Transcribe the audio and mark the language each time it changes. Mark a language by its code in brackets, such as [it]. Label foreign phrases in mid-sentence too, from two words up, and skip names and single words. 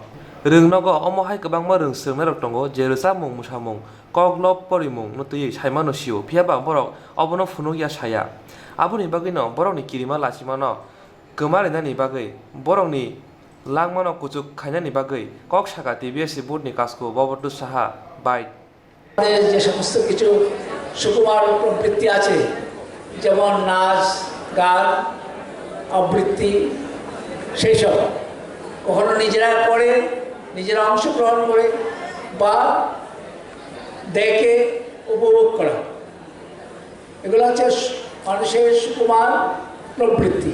[trp] Rungnogo omohai kwbangma rung sirungnai tongo jerusa mung musamung koglop porimung no tui saimano siu phiaba borok obono phunukya saya. Aboni bagui no borokni kirima lasimano gomarinani bagui borokni langmano kuchuk khainani bagui kok saka TBS board ni kasko Bobtu Saha bai. [bn] যে সমস্ত কিছু সুকুমার প্রবৃত্তি আছে, যেমন নাচ, গান, আবৃত্তি, সেই সব কখনো নিজেরা করে, নিজেরা অংশগ্রহণ করে বা দেখে উপভোগ করা, এগুলো হচ্ছে মানুষের সুকুমার প্রবৃত্তি।